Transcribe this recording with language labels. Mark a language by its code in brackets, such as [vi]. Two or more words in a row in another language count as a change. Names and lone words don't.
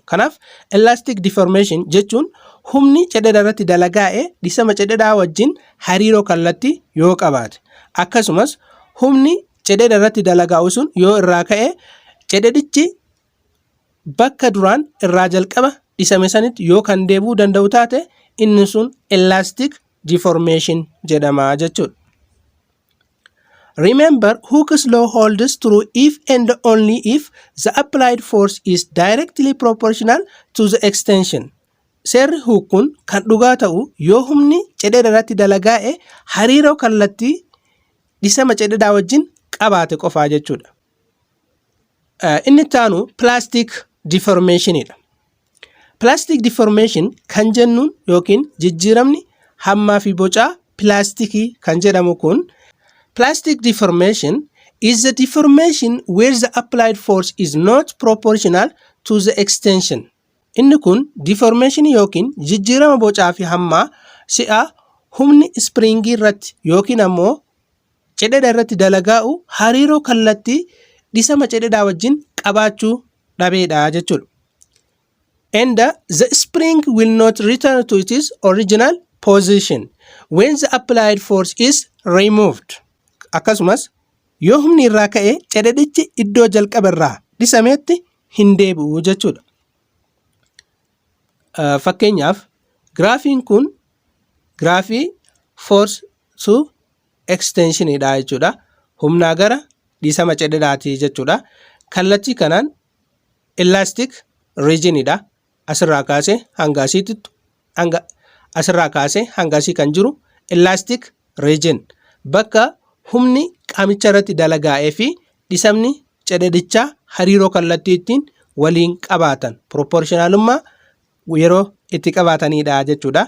[om] Kanaaf [en] elastic deformation [om] jechuun humni cadhedha irratti dalagaa'e dhisama cadhedhaa wajjin hariiroo kallattii yoo qabaate akkasumas humni cadhedha irratti dalagaa'u sun yoo irraa ka'e cadhedichi bakka duraan irraa jalqaba dhisame sanitti yoo kan deebi'uu danda'u taate inni sun [en] elastic deformation [om] jedhama jechuudha. [en] Remember, Hooke's law holds true if and only if the applied force is directly proportional to the extension. [om] Seerri Hooke kun kan dhugaa ta'u yoo humni cadhedha irratti dalagaa'e hariiroo kallattii dhisama cadhedhaa wajjin qabaate qofaa jechuudha. Inni taanu [en] plastic deformationidha. Plastic deformation [om] kan jennuun yookiin jijjiiramni hammaa fi bocaa pilaastikii kan jedhamu kun [en] plastic deformation is the deformation where the applied force is not proportional to the extension. [om] Inni kun deformation yookiin jijjiirama bocaa fi hammaa si'a humni springii irratti yookiin ammoo Cidheedha irratti dalagaa'u hariiroo kallattii dhisama cidheedhaa wajjin qabaachuu dhabeedha jechuudha. [en] And the spring will not return to its original position when the applied force is removed. [om] Akkasumas yoo humni irraa ka'e cidheedhichi iddoo jalqaba irraa dhisameetti hin deebi'u jechuudha. Fakkeenyaaf giraafiin kun giraafii [en] force to extension [om] dha jechuudha. Humnaa gara dhisama cidheedhaati jechuudha. Kallattii kanaan [en] elastic region [om] dha. Asirraa kaasee hanga asiitti asirraa kaasee hanga asii kan jiru [en] elastic region [om] bakka humni qaamicha irratti dalagaa'ee fi dhisamni cidheedhichaa hariiroo kallattii ittiin waliin qabaatan proportionalummaa yeroo itti qabaatanidha jechuudha.